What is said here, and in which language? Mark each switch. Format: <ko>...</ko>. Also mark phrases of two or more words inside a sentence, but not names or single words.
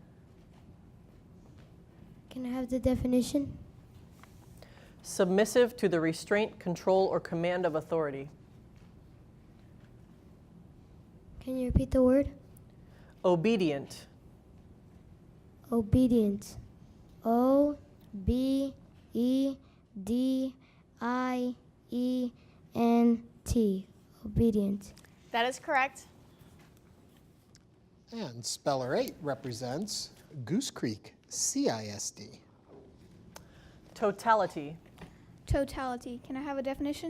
<en>Can I have the definition? Submissive to the restraint, control, or command of authority. Can you repeat the word? Obedient. Obedient. O-B-E-D-I-E-N-T. Obedient. That is correct. And Speller 8 represents Goose Creek CISD. Totality. Totality. Can I have a definition?</en>